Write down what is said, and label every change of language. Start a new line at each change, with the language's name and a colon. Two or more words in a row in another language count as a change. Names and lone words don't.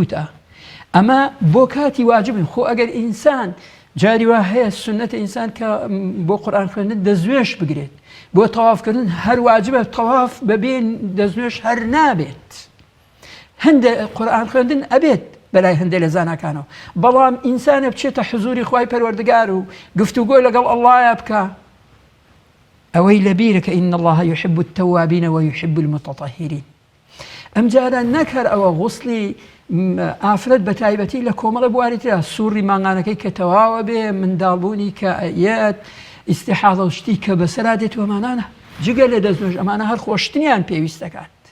Central Kurdish: لوتە ئەمە بۆ کاتی واجبن خۆ ئەگەر ئینسان جاری وا هەیە سنەتە ئینسان کە بۆ قورئان خوێندن دەستنوێش بگرێت بۆ تەوافکردن هەر واجبە تەواف بەبێ دەستنوێش هەر نابێت هەندێک قورئان خوێندن ئەبێت بەلای هەندێک لە زاناکانەوە بەڵام ئینسانە بچێتە حزوری خوای پەروەردگار و گفتوگۆ لەگەڵ ئەڵڵایە بکە ئەوەی لەبیرەکە
Arabic: ئین الله يحب التوابین ويحب المتطهرین
Central Kurdish: ئەم جارە نەکەر ئەوە غوسلی ئافرەت بە تایبەتی لە کۆمەڵە بواریترا سووری مانگانەکەی کە تەواوە بێ منداڵبوونی کە ئەیەت ئیستیحاضە و شتی کە بەسەرا دێتوە مانانە جگە لە دەستنوێژ ئەمانە هەر خۆشتنیان پێویست دەکات